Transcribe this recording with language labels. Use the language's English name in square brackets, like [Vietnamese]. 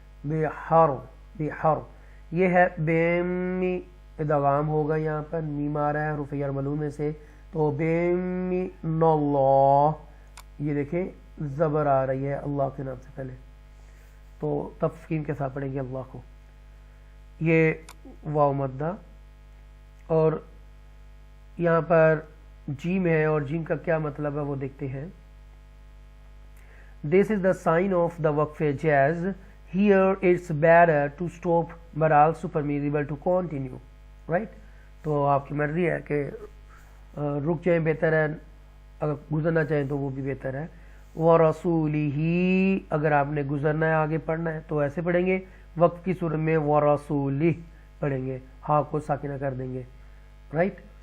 [Urdu] بحر یہ ہے بیمی ادغام ہوگا, یہاں پر میم آ رہا ہے حروف یرملون میں سے, تو بیمی اللہ, یہ دیکھیں زبر آ رہی ہے اللہ کے نام سے پہلے, تو تفخیم کے ساتھ پڑھیں گے اللہ کو. یہ واو مدہ, اور یہاں پر جیم ہے, اور جیم کا کیا مطلب ہے وہ دیکھتے ہیں. [English] This is the sign of the waqf jazz. Here it's better to stop but also permissible to continue, right. [Urdu] تو آپ کی مرضی ہے کہ رک جائیں بہتر ہے, اگر گزرنا چاہیں تو وہ بھی بہتر ہے. وَرَسُولِهِ اگر آپ نے گزرنا ہے آگے پڑھنا ہے تو ایسے پڑھیں گے. وقف کی صورت میں وَرَسُولِهِ پڑھیں گے, ہاں کو ساکنہ کر دیں گے, رائٹ.